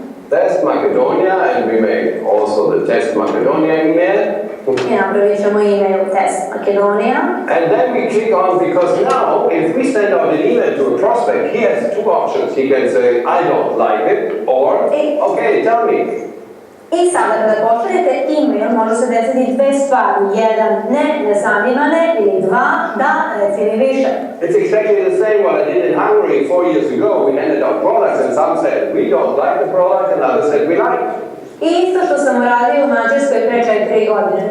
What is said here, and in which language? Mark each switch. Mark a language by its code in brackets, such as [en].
[en] Test Macedonia, and we make also the test Macedonia email. [sr] I napravit ćemo e-mail test Makedonija. [en] And then we click on, because now if we send out an email to a prospect, he has two options. He can say, I don't like it, or, okay, tell me. [sr] I sada kada pošaljete e-mail može se desiti dve stvari. Jedan, ne zanima me, ili dva, da, reci mi više. [en] It's exactly the same what I did in Hungary 4 years ago. We handed out products and some said, we don't like the product, and others said, we like it. [sr] I isto što sam uradio u Mađarskoj pre 4 godine.